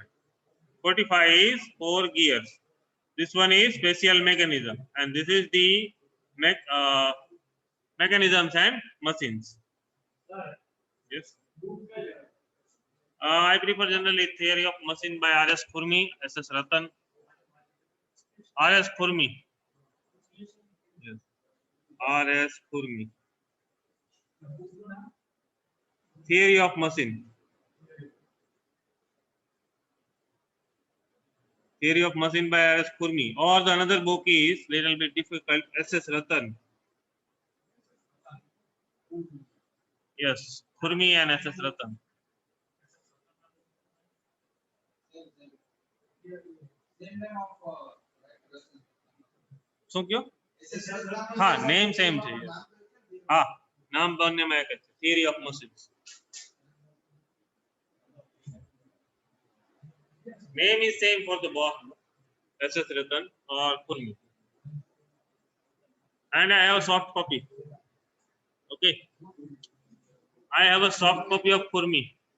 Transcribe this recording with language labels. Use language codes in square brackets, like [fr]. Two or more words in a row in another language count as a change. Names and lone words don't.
[en] 45 is 4 gears. This one is special mechanism, and this is the mechanisms and machines. Yes. I prefer generally theory of machine by R.S. Khurmi, S.S. Ratan. R.S. Khurmi. Yes. R.S. Khurmi. Theory of machine. Theory of machine by R.S. Khurmi. Or the another book is little bit difficult. S.S. Ratan. Yes, Khurmi and S.S. Ratan. [hi] So क्यों? हाँ, [en] name same [hi] चाहिए. हाँ, नाम बनने में क्या? [en] Theory of machines. Name is same for the both. S.S. Ratan or Khurmi. And I have a soft copy. Okay. I have a soft copy of Khurmi.